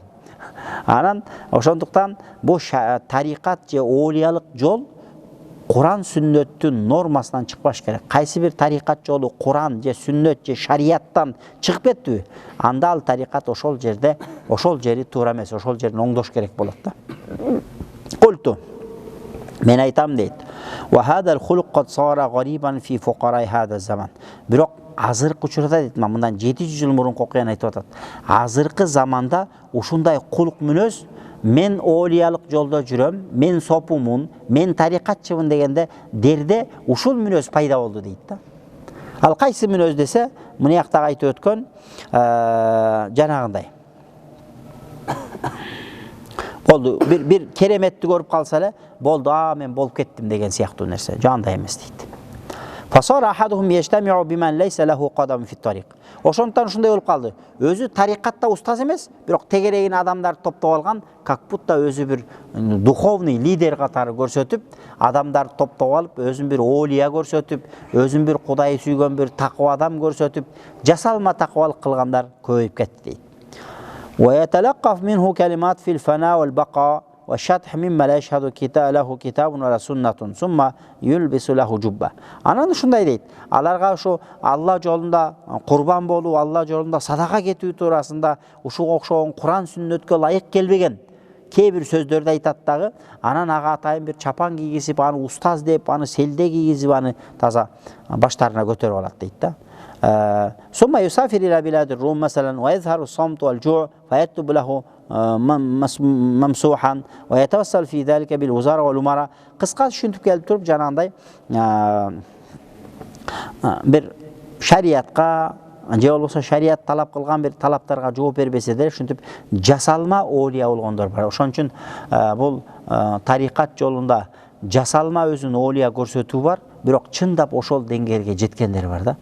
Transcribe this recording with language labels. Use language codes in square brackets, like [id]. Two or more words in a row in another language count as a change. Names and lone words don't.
[ky] Анан ошондуктан бул тарикат же олиялык жол Куран сүннөттүн нормасынан чыкпаш керек. Кайсы бир тарикат жолу Куран же сүннөт же шарияттан чыгып кеттиби? Анда ал тарикат ошол жери туура эмес, ошол жерин оңдош керек болот да. Култу. Мен айтам дейт. [ar] وهذا الخلق قد صار غريبا في فقراء هذا الزمان. [ky] Бирок азыркы учурда дейт, мындан 700 жыл мурунку окуяны айтып атат. Азыркы заманда ушундай кулук мүнөз, мен олиялык жолдо жүрөм, мен сопумун, мен тарикатчымын дегенде дерде ушул мүнөз пайда болду дейт да. Ал кайсы мүнөз десе, мына жакта айтып өткөн жанагындай. Болду, бир кереметти көрүп калса эле, болду, мен болуп кеттим деген сыяктуу нерсе. Жандай эмес дейт. [ar] فصار أحدهم يجتمع بمن ليس له قدم في الطريق. [ky] Ошондуктан ушундай болуп калды. Өзү тарикатта устаз эмес, бирок тегерегин адамдарды топтоп алган, [ru] как будто [ky] өзү бир [ru] духовный лидер [ky] катары көрсөтүп, адамдарды топтоп алып, өзүн бир олия көрсөтүп, өзүн бир Кудай сүйгөн бир таква адам көрсөтүп, жасалма таквалык кылгандар көбөйүп кетти дейт. [ar] ويتلقف منه كلمات في الفناء والبقاء والشطح مما لا يشهد له كتاب وسنة ثم يلبس له جبة. [ky] Анан ушундай дейт. Аларга ушу Алла жолунда курбан болуу, Алла жолунда садака кетүү туурасында ушуга окшогон Куран сүннөткө ылайык келбеген кээ бир сөздөрдү айтат дагы, анан ага атайын бир чапан кийгизип, аны устаз деп, аны селде кийгизип, аны таза баштарына көтөрүп алат дейт да. [ar] ثم يسافر إلى بلاد الروم مثلا ويظهر الصمت والجوع فيكتب له ممسوحا ويتوسل في ذلك بالوزارة والأمراء. [ky] Кыска түшүнтүп келип туруп жанагындай бир шариятка же болбосо шарият талап кылган бир талаптарга жооп бербесе деле ушинтип жасалма олия болгондор бар. Ошон үчүн бул тарикат жолунда жасалма өзүн олия көрсөтүү бар, бирок чындап ошол деңгээлге жеткендер бар да.